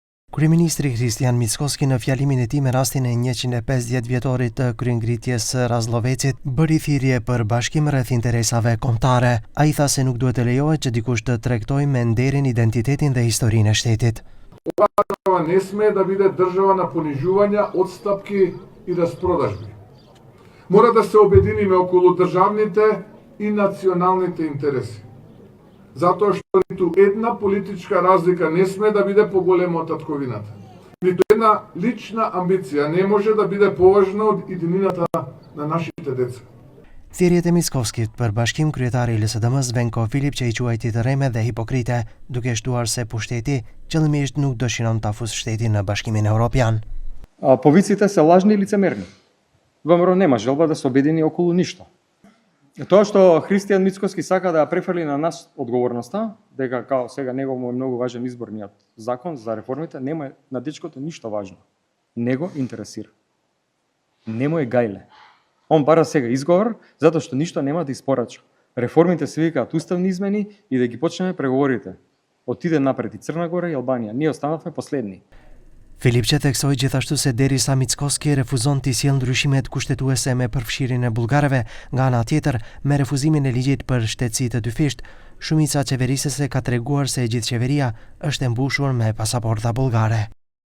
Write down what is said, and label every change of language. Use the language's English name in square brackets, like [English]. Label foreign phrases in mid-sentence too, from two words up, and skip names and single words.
[Albanian] Kryeministri Kristian Mickoski në fjalimin e tij me rastin e 150 vjetorit të kryengritjes së Razllovecit bëri thirrje për bashkim rreth interesave kombëtare. Ai tha se nuk duhet të lejohet që dikush të tregtojë me nderin identitetin dhe historinë e shtetit. [Macedonian] Ова држава не смее да биде држава на понижувања, отстапки и распродажби. Мора да се обединиме околу државните и националните интереси. Затоа што ниту една политичка разлика не смее да биде поголема од татковината. Ниту една лична амбиција не може да биде поважна од иднината на нашите деца. [Albanian] Thirrjet e Mickoskit për bashkim kryetari i LSDM-s Venko Filip që I quajti të rreme dhe hipokrite, duke shtuar se pushteti qëllimisht nuk dëshiron ta fusë shtetin në Bashkimin Evropian. [Macedonian] Повиците се лажни и лицемерни. ВМРО нема желба да се обедини околу ништо. Тоа што Христијан Мицкоски сака да ја префрли на нас одговорноста, дека као сега него му е многу важен изборниот закон за реформите, нема на дечкото ништо важно. Него интересира. Нему е гајле. Он бара сега изговор, затоа што ништо нема да испорача. Реформите се викаат уставни измени и да ги почнеме преговорите. Отиде напред и Црна Гора и Албанија. Ние останавме последни. [Albanian] Filip që theksoi gjithashtu se derisa Mickoski refuzon të sjellë ndryshimet kushtetuese me përfshirjen e bullgarëve, nga ana tjetër, me refuzimin e ligjit për shtetësi të dyfisht, shumica qeverisëse ka treguar se gjithë qeveria është e mbushur me pasaporta bullgare.